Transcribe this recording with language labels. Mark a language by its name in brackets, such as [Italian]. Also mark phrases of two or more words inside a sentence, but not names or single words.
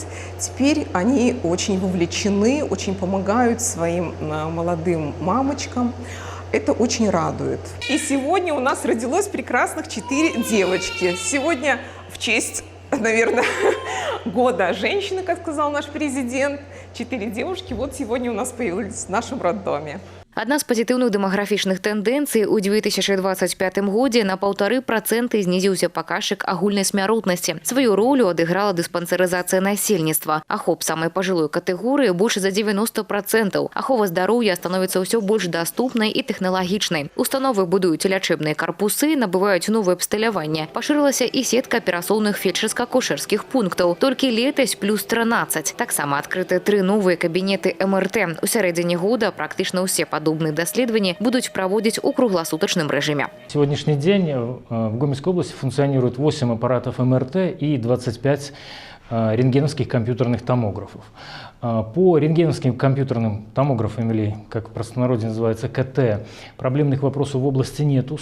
[Russian] Теперь они очень вовлечены, очень помогают своим молодым мамочкам. Это очень радует. И сегодня у нас родилось прекрасных 4 девочки. Сегодня в честь, наверное, года женщины, как сказал наш президент, 4 девушки сегодня у нас появились в нашем роддоме. [Belarusian] Адна з пазітыўных дэмаграфічных тэндэнцый у 2025 годзе на 1,5% знізіўся паказчык агульнай смяротнасці. Сваю ролю адыграла дыспансерызацыя насельніцтва. Ахоп самай пажылой катэгорыі больш за 90%. Ахова здароўя становіцца ўсё больш даступнай і тэхналагічнай. Установы будуюць лячэбныя карпусы, набываюць новае абсталяванне. Пашырылася і сетка перасоўных фельчарска-акушэрскіх пунктаў. Толькі летась плюс 13. Таксама адкрыты 3 новыя кабінеты МРТ. У сярэдзіне года практычна ўсе [Russian] подобные исследования будут проводить у круглосуточном режиме. Сегодняшний день в Гомельской области функционирует 8 аппаратов МРТ и 25 рентгеновских компьютерных томографов. По рентгеновским компьютерным томографам, или как в простонародье называется КТ, проблемных вопросов в области нету.